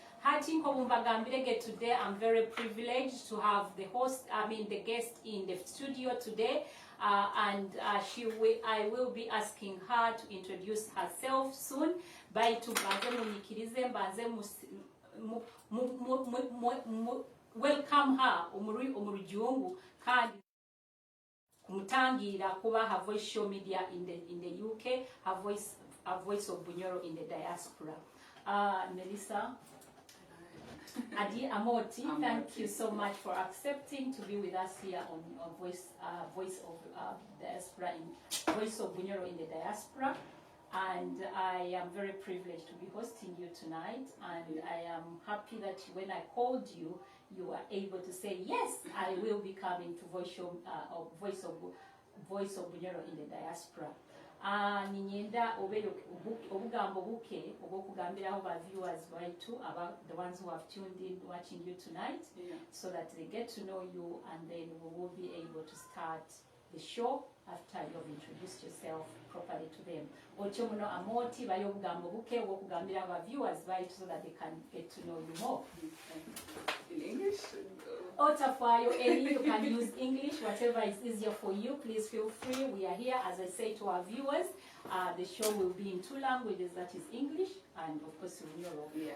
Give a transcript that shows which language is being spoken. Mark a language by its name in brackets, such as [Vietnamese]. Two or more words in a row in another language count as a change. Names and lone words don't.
[English] Today I'm very privileged to have the guest in the studio today, and I will be asking her to introduce herself soon. By to welcome her [Nyoro] omurujungu kandi kumutangira kuba [English] her voice show media in the UK, her voice of Bunyoro in the diaspora. Melissa Ntegeka Amooti, thank you so much for accepting to be with us here on voice of diaspora in voice of Bunyoro in the diaspora. And I am very privileged to be hosting you tonight, and I am happy that when I called you, you were able to say, yes, I will be coming to voice of Bunyoro in the diaspora. [Nyoro] Ninyenda obugambo buke obokugambiraho ba viewers baitu [English] about the ones who have tuned in watching you tonight, so that they get to know you, and then we will be able to start the show after you have introduced yourself properly to them. [Nyoro] Ochomuno Amooti bayobugambo buke obokugambira aba viewers baitu [English] so that they can get to know you more. In English? Otafayo, any you can use English, whatever is easier for you. Please feel free. We are here, as I say to our viewers. The show will be in two languages, that is English and of course Bunyoro. Yeah.